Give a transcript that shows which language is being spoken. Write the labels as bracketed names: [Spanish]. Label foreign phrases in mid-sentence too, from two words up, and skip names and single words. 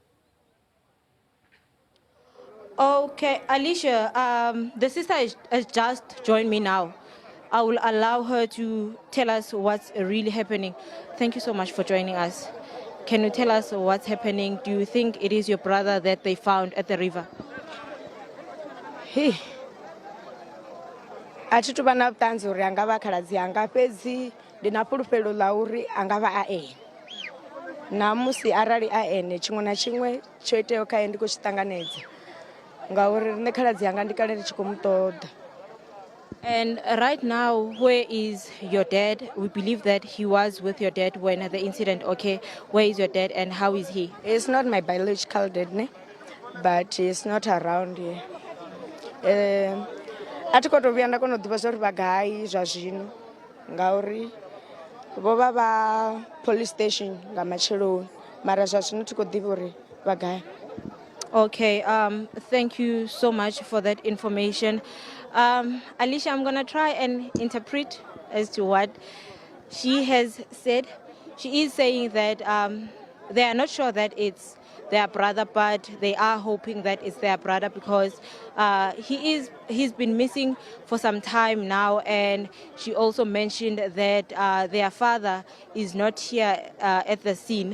[English] Okay, Alicia, the sister has just joined me now. I will allow her to tell us what's really happening. Thank you so much for joining us. Can you tell us what's happening? Do you think it is your brother that they found at the river? [Venda] Hey, athi tu vana vutanzi uri anga va khaladzi anga fhedzi ndi na fhulufhelo ḽa uri anga vha a ene namusi arali a ene tshiṅwe na tshiṅwe tsho iteaho khae ndi khou tshi ṱanganedza ngauri nṋe khaladzi anga ndi kale ndi tshi khou mu ṱoḓa. [English] And right now, where is your dad? We believe that he was with your dad when the incident occurred. Where is your dad and how is he? He's not my biological dad, ne? But he's not around here. [Venda] A thi khou tou vhuya nda kona u ḓivha zwa uri vha gai zwa zwino ngauri vho vha vha [English] police station [Venda] nga matsheloni mara zwa zwino thi khou ḓivha uri vha gai. [English] Okay, thank you so much for that information. Alicia, I'm going to try and interpret as to what she has said. She is saying that they are not sure that it's their brother, but they are hoping that it's their brother because he's been missing for some time now, and she also mentioned that their father is not here at the scene.